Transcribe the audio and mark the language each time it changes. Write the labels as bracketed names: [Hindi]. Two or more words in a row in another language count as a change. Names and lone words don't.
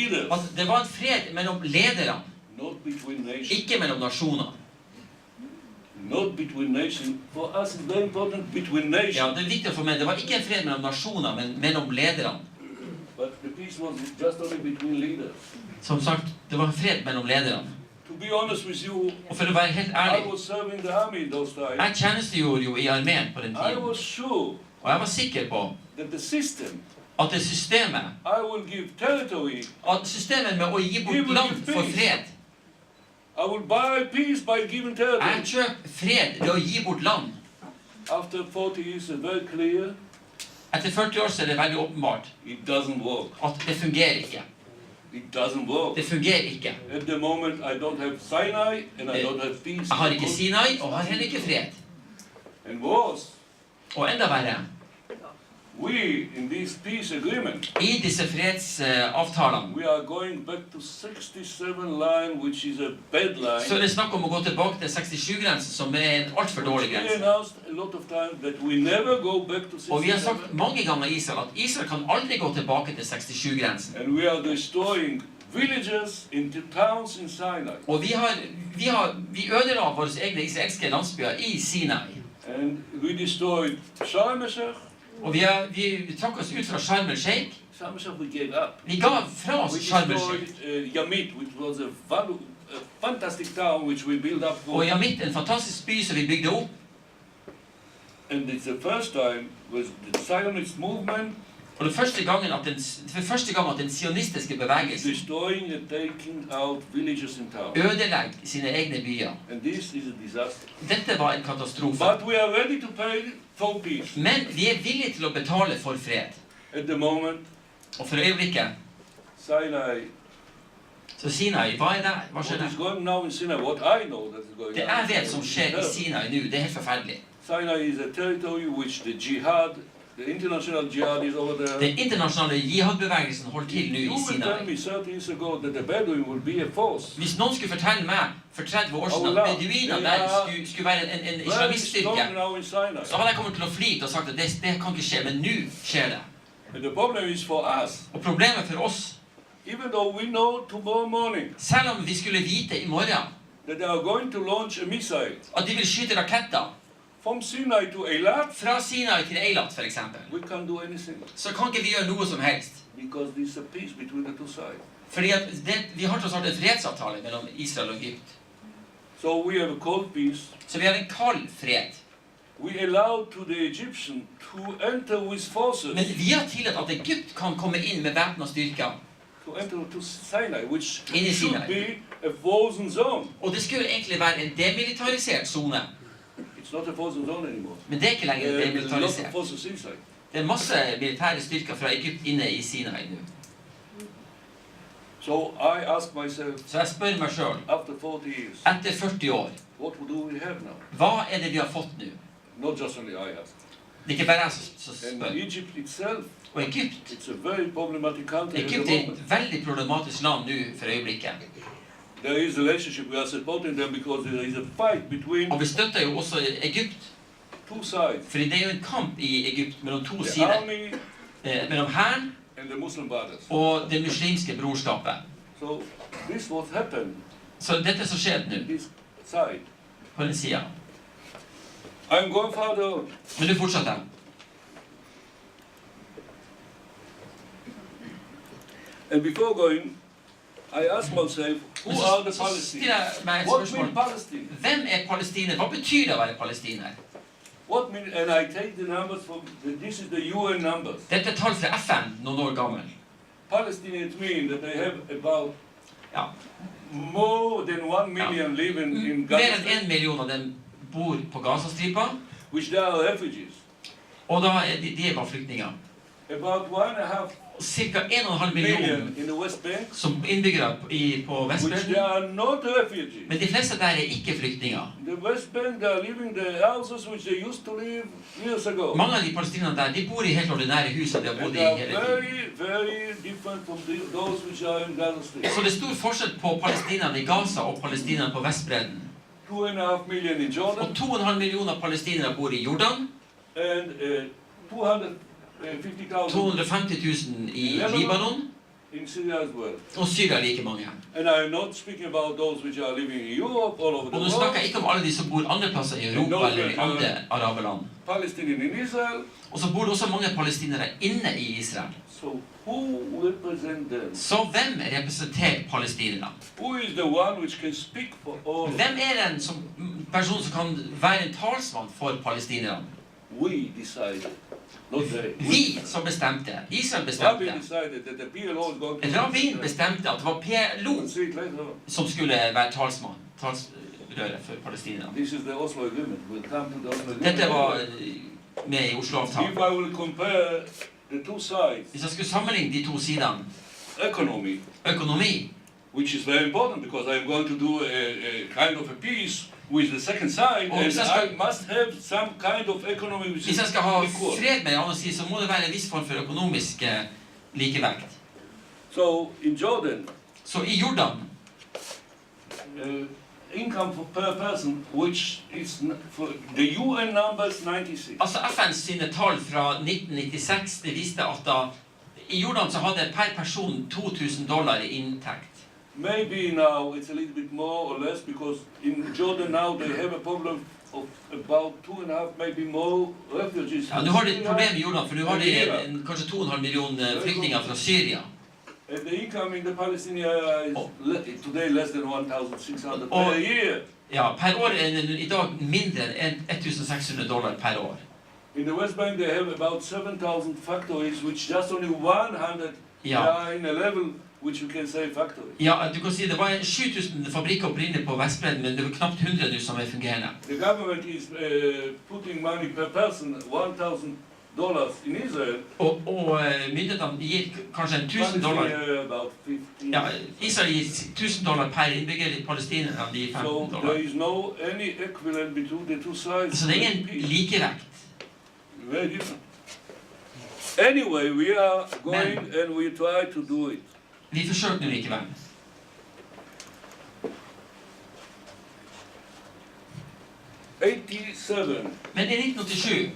[Norwegian] at det var en fred mellom lederne. [English] Not between nations. [Norwegian] Ikke mellom nasjoner. [English] Not between nations. For us it's very important between nations. [Norwegian] Ja, det er viktig for meg. Det var ikke en fred mellom nasjoner, men mellom lederne. [English] But the peace was just only between leaders. [Norwegian] Som sagt, det var en fred mellom lederne. [English] To be honest with you, [Norwegian] Og for å være helt [English] I [Norwegian] ærlig, [English] was serving the army in those times. [Norwegian] jeg tjenestegjorde jo i armeen på den [English] I [Norwegian] tiden. [English] was sure [Norwegian] Og jeg var sikker på [English] that the system, [Norwegian] at det systemet, [English] I will give territory, [Norwegian] at systemet med å gi bort land for fred, [English] I will buy peace by giving territory. [Norwegian] jeg kjøper fred ved å gi bort land. [English] After 40 years, it's very clear, [Norwegian] Etter 40 år så er det veldig åpenbart [English] it doesn't work. [Norwegian] at det fungerer ikke. [English] It doesn't work. [Norwegian] Det fungerer ikke. [English] At the moment, I don't have Sinai and I don't have peace. [Norwegian] Jeg har ikke Sinai, og har heller ikke fred. [English] And worse, [Norwegian] Og enda verre, [English] we, in this peace agreement, [Norwegian] i disse fredsavtalene, [English] we are going back to 67 line, which is a bad line. [Norwegian] så er det snakk om å gå tilbake til 67-grensen, som er en alt for dårlig [English] We [Norwegian] grense. [English] announced a lot of times that we never go back to [Norwegian] Og vi har [English] 67. [Norwegian] sagt mange ganger i Israel at Israel kan aldri gå tilbake til 67-grensen. [English] And we are destroying villages into towns in Sinai. [Norwegian] Og vi ødela våre egne israelske landsbyer i Sinai. [English] And we destroyed Sharm el-Sheikh. [Norwegian] Og vi trakk oss ut fra Sharm el-Sheikh. [English] Sharm el-Sheikh we gave up. [Norwegian] Vi ga fra [English] We [Norwegian] oss Sharm [English] destroyed [Norwegian] el-Sheikh. [English] Yamit, which was a fantastic town which we built up for. [Norwegian] Og Yamit, en fantastisk by som vi bygde opp. [English] And it's the first time with the Zionist movement [Norwegian] Og det er første gang at den sionistiske bevegelsen [English] destroying and taking out villages in town. [Norwegian] ødelegger sine egne byer. [English] And this is a disaster. [Norwegian] Dette var en katastrofe. [English] But we are ready to pay for peace. [Norwegian] Men vi er villige til å betale for fred. [English] At the moment, [Norwegian] Og for øyeblikket, [English] Sinai, [Norwegian] så Sinai, hva er det? Hva skjer [English] what is [Norwegian] der? [English] going now in Sinai, what I know that is going [Norwegian] Det [English] on. [Norwegian] jeg vet som skjer i Sinai nå, det er helt forferdelig. [English] Sinai is a territory which the jihad, the international jihad is over there. [Norwegian] Den internasjonale jihad-bevegelsen holder til nå [English] You [Norwegian] i [English] will tell [Norwegian] Sinai. [English] me 30 years ago that the Bedouin will be a force. [Norwegian] Hvis noen skulle fortelle meg for 30 år siden at beduinene der skulle være en [English] Very [Norwegian] islamiststyrke, [English] strong now in Sinai. [Norwegian] så hadde jeg kommet til å flite og sagt at det kan ikke skje, men nå skjer det. [English] And the problem is for us, [Norwegian] Og problemet for oss, [English] even though we know tomorrow morning [Norwegian] selv om vi skulle vite i morgen [English] that they are going to launch a missile [Norwegian] at de vil skyte raketter [English] from Sinai to Eilat, [Norwegian] fra Sinai til Eilat for eksempel, [English] we can't do anything [Norwegian] så kan ikke vi gjøre noe som helst. [English] because there's a peace between the two sides. [Norwegian] Fordi at vi har tross alt en fredsavtale mellom Israel og Egypt. [English] So we have a cold peace. [Norwegian] Så vi har en kald fred. [English] We allowed to the Egyptian to enter with forces, [Norwegian] Men vi har tillatt at Egypt kan komme inn med væpna styrker. [English] to enter to Sinai, which [Norwegian] In the [English] should [Norwegian] Sinai. [English] be a frozen zone. [Norwegian] Og det skulle egentlig være en demilitarisert zone. [English] It's not a frozen zone anymore. [Norwegian] Men det er ikke lenger [English] There's a lot of [Norwegian] demilitarisert. [English] forces inside. [Norwegian] Det er masse militære styrker fra Egypt inne i Sinai nå. [English] So I ask myself, [Norwegian] Så jeg spør meg sjøl, [English] after 40 years, [Norwegian] etter 40 år, [English] what do we have now? [Norwegian] hva er det vi har fått nå? [English] Not just only I ask. [Norwegian] Det er ikke bare jeg som [English] And [Norwegian] spør. [English] Egypt itself, [Norwegian] Og Egypt, [English] it's a very problematic country at the [Norwegian] Egypt er et [English] moment. [Norwegian] veldig problematisk land nå for øyeblikket. [English] There is a relationship, we are supporting them because there is a fight between [Norwegian] Og vi støtter jo også Egypt, [English] two sides. [Norwegian] fordi det er jo en kamp i Egypt mellom to [English] The [Norwegian] sider. [English] army [Norwegian] Mellom hæren [English] and the Muslim brothers. [Norwegian] og det muslimske brorskapet. [English] So this what happened, [Norwegian] Så dette som skjer nå, [English] this side. [Norwegian] på den sida. [English] I'm going further. [Norwegian] Men du fortsetter. [English] And before going, I ask myself, who [Norwegian] Men [English] are the [Norwegian] så [English] Palestinians? [Norwegian] stiller jeg meg et [English] What [Norwegian] spørsmål. [English] mean Palestine? [Norwegian] Hvem er palestiner? Hva betyr det å være palestiner? [English] What mean? And I take the numbers from. This is the UN numbers. [Norwegian] Dette er tall fra FN noen år gammel. [English] Palestinians mean that they have about [Norwegian] Ja. [English] more than 1 million living in [Norwegian] Mer [English] Gaza, [Norwegian] enn 1 million av dem bor på Gazastripa, [English] which they are refugees. [Norwegian] og da er de er bare flyktninger. [English] About 1.5 [Norwegian] Cirka 1,5 [English] million [Norwegian] millioner [English] in the West Bank, [Norwegian] som innbyggere på [English] which they [Norwegian] Vestbredden. [English] are not refugees. [Norwegian] Men de fleste der er ikke flyktninger. [English] The West Bank, they are living the houses which they used to live years ago. [Norwegian] Mange av de palestinerne der, de bor i helt ordinære hus som de har bodd [English] And [Norwegian] i [English] they are [Norwegian] hele tiden. [English] very, very different from those which are in Gaza Strip. [Norwegian] Så det er stor forskjell på palestinerne i Gaza og palestinerne på Vestbredden. [English] 2.5 million in Jordan, [Norwegian] Og 2,5 millioner palestinere bor i Jordan, [English] and 250,000 [Norwegian] 250 000 i Libanon, [English] in Syria as well. [Norwegian] Og Syria like mange. [English] And I am not speaking about those which are living in Europe, all over the [Norwegian] Og nå [English] world. [Norwegian] snakker jeg ikke om alle de som bor andre plasser i Europa eller i andre araberland. [English] Palestinians in Israel. [Norwegian] Og så bor det også mange palestinere inne i Israel. [English] So who represents them? [Norwegian] Så hvem representerer palestinerne? [English] Who is the one which can speak for all? [Norwegian] Hvem den person som kan være en talsmann for palestinerne? [English] We decided, not they. [Norwegian] Vi som bestemte. Israel bestemte. Rabin bestemte at det var PLO som skulle være talsrøret for palestinerne. Dette var med i Oslo-avtalen. Hvis jeg skulle sammenligne de to sidene, økonomi, [English] which is very important because I am going to do a kind of a peace with the second side, and I must have some kind of economy which is [Norwegian] hvis jeg skal ha fred med en annen side, så må det være en viss form for økonomisk likevekt. [English] So in Jordan, [Norwegian] så i Jordan, [English] income per person, which is for the UN numbers 96. [Norwegian] Altså FNs sine tall fra 1996, det viste at da i Jordan så hadde per person $2,000 i inntekt. [English] Maybe now it's a little bit more or less because in Jordan now they have a problem of about 2.5, maybe more refugees. [Norwegian] Ja, nu har de et problem i Jordan, for nu har de kanskje 2,5 millioner flyktninger fra Syria. [English] And the income in the Palestinian is today less than 1,600 per year. [Norwegian] Ja, per år i dag mindre enn $1,600 per år. [English] In the West Bank they have about 7,000 factories, which just only 100 are in a level which you can say factory. [Norwegian] Ja, du kan si det var 7,000 fabrikker opprinnelig på Vestbredden, men det var knapt 100 som er fungerende. [English] The government is putting money per person, $1,000 in Israel. [Norwegian] Og myndighetene gir kanskje $1,000. Ja, Israel gir $1,000 per innbygger, i Palestina de $15. [English] So there is no any equivalent between the two sides. [Norwegian] Så det er ingen likevekt. [English] Very different. Anyway, we are going and we try to do it. [Norwegian] Vi forsøker nu likevel. Men i 1987,